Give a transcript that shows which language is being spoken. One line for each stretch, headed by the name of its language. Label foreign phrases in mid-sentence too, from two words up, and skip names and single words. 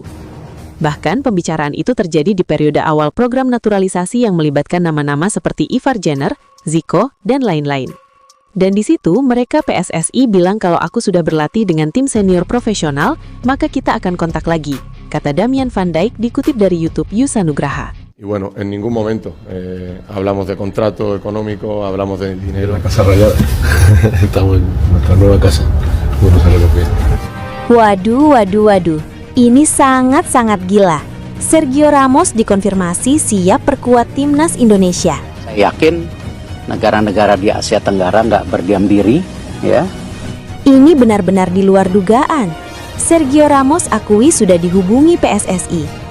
Indonesian: Bahkan pembicaraan itu terjadi di periode awal program naturalisasi yang melibatkan nama-nama seperti Ivar Jenner, Zico, dan lain-lain. Dan di situ mereka PSSI bilang kalau aku sudah berlatih dengan tim senior profesional, maka kita akan kontak lagi, kata Damian Van Dijk dikutip dari YouTube Yusa Nugraha.
Spanish: Y bueno, en ningún momento hablamos de contrato económico, hablamos de dinero. La Casa Rayada. Estamos en nuestra nueva casa. Bueno, sabe lo que es.
Indonesian: Waduh. Ini sangat-sangat gila. Sergio Ramos dikonfirmasi siap perkuat timnas Indonesia. Saya yakin negara-negara di Asia Tenggara nggak berdiam diri, ya. Ini benar-benar di luar dugaan. Sergio Ramos akui sudah dihubungi PSSI.